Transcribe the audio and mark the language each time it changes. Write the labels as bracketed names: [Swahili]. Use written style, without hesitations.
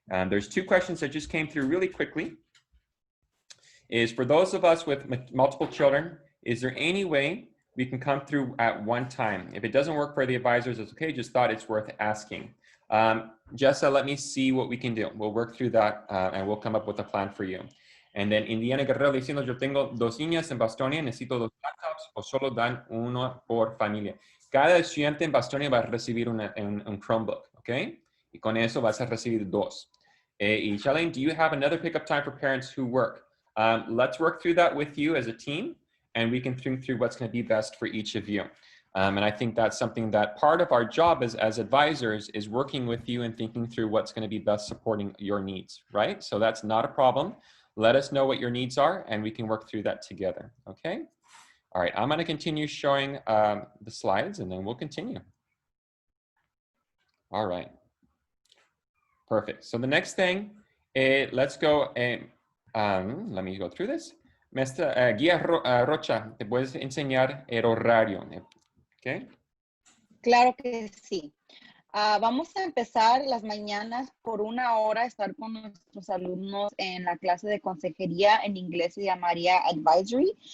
[English] There's two questions that just came through really quickly. Is for those of us with multiple children, is there any way we can come through at one time? If it doesn't work for the advisors, it's okay, just thought it's worth asking. Jessa, let me see what we can do. We'll work through that and we'll come up with a plan for you. And then [Spanish] Indiana Guerrero diciendo, yo tengo 2 niñas en Bastonia, necesito 2 laptops o solo dan uno por familia. Cada estudiante en Bastonia va a recibir un Chromebook, ¿ok? Y con eso vas a recibir 2. [English] Y Charlene, do you have another pickup time for parents who work? Let's work through that with you as a team, and we can think through what's going to be best for each of you. And I think that's something that part of our job as advisors is working with you and thinking through what's going to be best supporting your needs, right? So that's not a problem. Let us know what your needs are, and we can work through that together, okay? All right, I'm going to continue showing the slides, and then we'll continue. All right. Perfect. So the next thing, let's go and let me go through this. [Spanish] Maestra Guía Rocha, ¿te puedes enseñar el horario? [English] Okay. [Spanish] Claro que sí. Vamos a empezar las mañanas por 1 hora, estar con nuestros alumnos en la clase de consejería, en inglés se llamaría advisory.